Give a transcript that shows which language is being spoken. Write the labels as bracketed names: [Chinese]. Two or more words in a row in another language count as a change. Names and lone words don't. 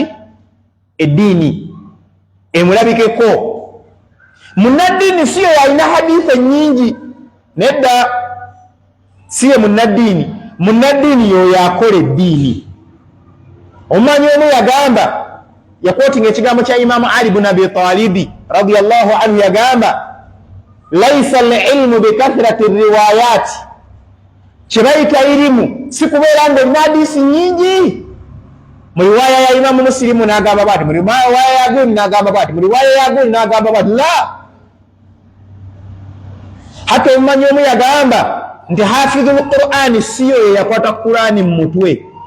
[Ganda] Eddiini emulabikeko. Munnaddiini si yo alina hadithi nnyingi, nedda si ye munnaddiini. Munnaddiini yo yakola eddiini. Omumanyi omu yagamba, yakwotinga ekigambo kya Imaamu Ali ibn Abi Talibi [Arabic] رضي الله عنه, [Ganda] yagamba [Arabic] ليس العلم بكثرة الرواية, [Ganda] kyebayita irimu si kubeera ng'olina hadiisi nnyingi. Mu riwaya ya Imaamu Muslimu n'agamba bw'ati, mu riwaya ya gundi n'agamba bw'ati, mu riwaya ya gundi n'agamba bw'ati. La, hata omumanyi omu yagamba nti [Arabic] حافظ القرآن [Ganda] si yo yakwata Qur'ani mu mutwe.